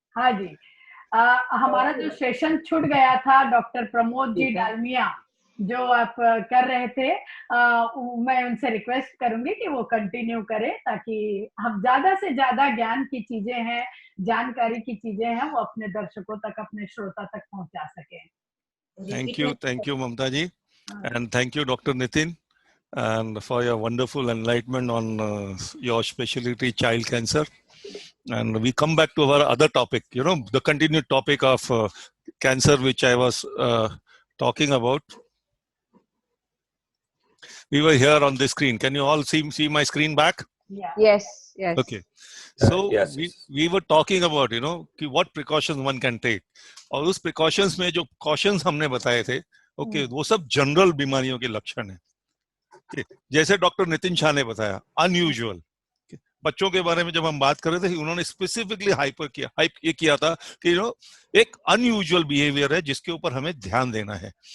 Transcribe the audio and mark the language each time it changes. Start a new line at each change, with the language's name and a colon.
Hindi: हाँ जी, हमारा जो सेशन छूट गया था डॉक्टर प्रमोद जी डालमिया जो आप कर रहे थे, मैं उनसे रिक्वेस्ट करूंगी कि वो कंटिन्यू करें ताकि हम ज्यादा से ज्यादा ज्ञान की चीजें हैं, जानकारी की चीजें हैं, वो अपने दर्शकों तक, अपने श्रोता तक पहुंचा सकें।
English: Thank you, Mamta ji, and thank you, Dr. Nitin, and for your wonderful enlightenment on your specialty, child cancer. And we come back to our other topic, the continued topic of cancer, which I was talking about. We were here on the screen. Can you all see my screen back? Yeah. Yes, yes. Okay. So yes. we were talking about, कि what precautions one can take.
Hindi: और उस precautions में जो cautions हमने बताए थे, वो सब जनरल बीमारियों के लक्षण है। जैसे डॉक्टर नितिन शाह ने बताया, अनयूजुअल। बच्चों के बारे में जब हम बात कर रहे थे, उन्होंने स्पेसिफिकली हाइप ये किया था कि एक अनयूजुअल बिहेवियर है जिसके ऊपर हमें ध्यान देना है।